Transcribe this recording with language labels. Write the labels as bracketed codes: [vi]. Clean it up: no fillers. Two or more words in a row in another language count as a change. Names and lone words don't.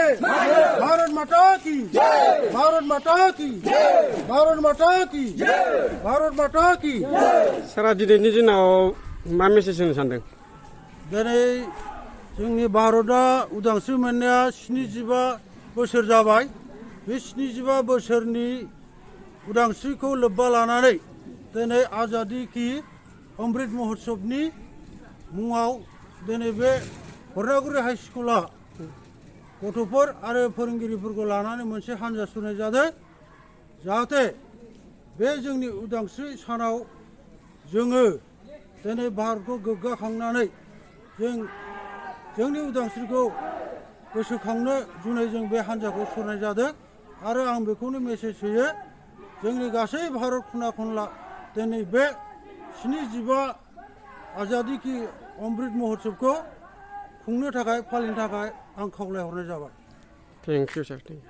[hi] भारत माता की भारत माता की भारत माता की भारत माता की। [brx] सारा दिनैनि दिनाव मा मेसेज होनो सानदों? दिनै जोंनि भारतआ उदांस्रि मोननाया 75 बोसोर जाबाय। बे 75 बोसोरनि उदांस्रिखौ लोब्बा लानानै दिनै [hi] आजादी की अमृत [brx] महोत्सवनि मुङाव दिनै बे हरिनागुरि हाई स्कुला गथ'फोर आरो फोरोंगिरिफोरखौ लानानै मोनसे हानजा सुरनाय जादों, जाहाथे बे जोंनि उदांस्रि सानाव जोङो दिनै भारतखौ गोग्गाखांनानै जोंनि उदांस्रिखौ गोसोखांनो जुनै जों बे हानजाखौ सुरनाय जादों। आरो आं बेखौनो मेसेज होयो, जोंनि गासै भारत खना खनला दिनै बे 75 [hi] आजादी की अमृत महोत्सवखौ [brx] खुंनो थाखाय फालिनो थाखाय आं खावलायहरनाय जाबाय। [en] thank you sir.